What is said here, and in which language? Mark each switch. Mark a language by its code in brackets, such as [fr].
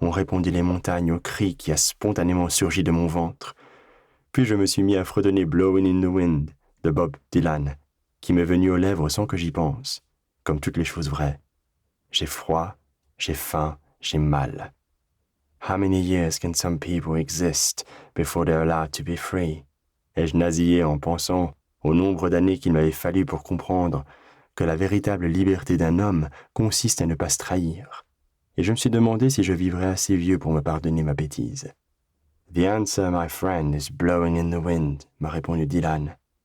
[fr] ont répondu les montagnes au cri qui a spontanément surgi de mon ventre. Puis je me suis mis à fredonner « Blowing in the Wind » de Bob Dylan, qui m'est venu aux lèvres sans que j'y pense, comme toutes les choses vraies. J'ai froid, j'ai faim, j'ai mal. [en] How many years can some people exist before they're allowed to be free? [fr] Et je nasillais en pensant au nombre d'années qu'il m'avait fallu pour comprendre que la véritable liberté d'un homme consiste à ne pas se trahir. Et je me suis demandé si je vivrais assez vieux pour me pardonner ma bêtise. [en] « The answer, my friend, is blowing in the wind », [fr] m'a répondu [en] Dylan.